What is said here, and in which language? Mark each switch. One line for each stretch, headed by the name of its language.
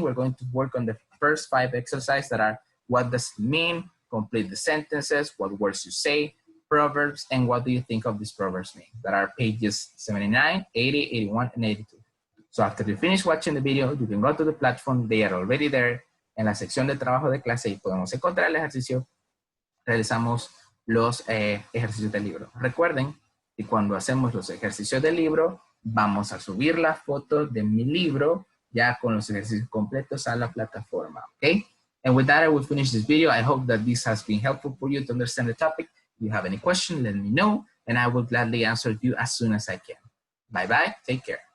English: We're going to work on the first 5 exercises that are what does it mean, complete the sentences, what words you say, proverbs, and what do you think of these proverbs mean? That are pages 79, 80, 81, and 82. So after you finish watching the video, you can go to the platform. They are already there.
Spanish: En la sección de trabajo de clase y podemos encontrar el ejercicio. Realizamos los ejercicios del libro. Recuerden que cuando hacemos los ejercicios del libro, vamos a subir la foto de mi libro ya con los ejercicios completos a la plataforma.
English: Okay? And with that, I will finish this video. I hope that this has been helpful for you to understand the topic. If you have any question, let me know, and I will gladly answer you as soon as I can. Bye-bye. Take care.